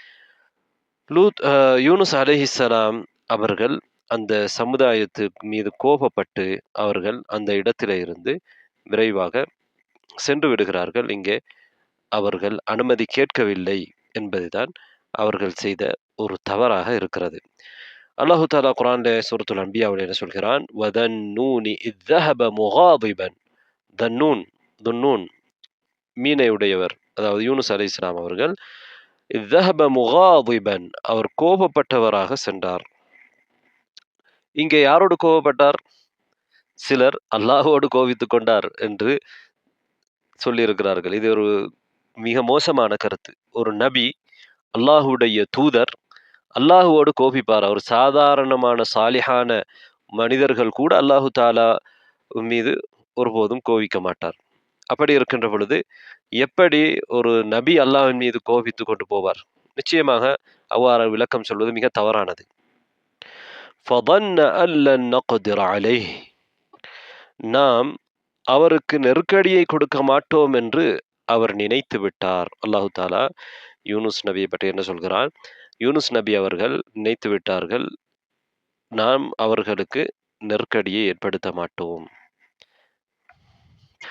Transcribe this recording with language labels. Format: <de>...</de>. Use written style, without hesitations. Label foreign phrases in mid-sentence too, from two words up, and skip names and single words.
<ta>யூனுஸ் அலைஹிஸ்ஸலாம் அவர்கள் அந்த சமுதாயத்து மீது கோபப்பட்டு அவர்கள் அந்த இடத்திலே இருந்து விரைவாக சென்று விடுகிறார்கள். இங்கே அவர்கள் அனுமதி கேட்கவில்லை என்பதுதான் அவர்கள் செய்த ஒரு தவறாக இருக்கிறது. அல்லாஹு தாலா குர்ஆன்ல சூரத்துல் அன்பியாவில் என்ன சொல்கிறான்,</ta> <ar>وذا النون إذ ذهب مغاضبا.</ar> <ta>துன்னூன் மீனை உடையவர், அதாவது யூனுஸ் அலைஹிஸ்ஸலாம் அவர்கள்</ta> <ar>இத் ذهب مغاضبا,</ar> <ta>அவர் கோபப்பட்டவராக சென்றார். இங்கே யாரோடு கோபப்பட்டார்? சிலர் அல்லாஹ்வோடு கோபித்துக் கொண்டார் என்று சொல்லியிருக்கிறார்கள். இது ஒரு மிக மோசமான கருத்து. ஒரு நபி, அல்லாஹ்வுடைய தூதர் அல்லாஹ்வோடு கோபிப்பார்? ஒரு சாதாரணமான சாலிஹான மனிதர்கள் கூட அல்லாஹு தாலா மீது ஒருபோதும் கோபிக்க மாட்டார். அப்படி இருக்கின்ற பொழுது எப்படி ஒரு நபி அல்லாஹ்வின் மீது கோபித்துக் கொண்டு போவார்? நிச்சயமாக அவ்வாறு விளக்கம் சொல்வது மிக தவறானது.</ta> <ar>فظن أن لن نقدر عليه,</ar> <ta>நாம் அவருக்கு நெருக்கடியை கொடுக்க மாட்டோம் என்று அவர் நினைத்து விட்டார். அல்லாஹு தாலா யூனுஸ் நபியை பற்றி என்ன சொல்கிறான்? யூனுஸ் நபி அவர்கள் நினைத்து விட்டார்கள், நாம் அவர்களுக்கு நெருக்கடியை ஏற்படுத்த மாட்டோம்.</ta>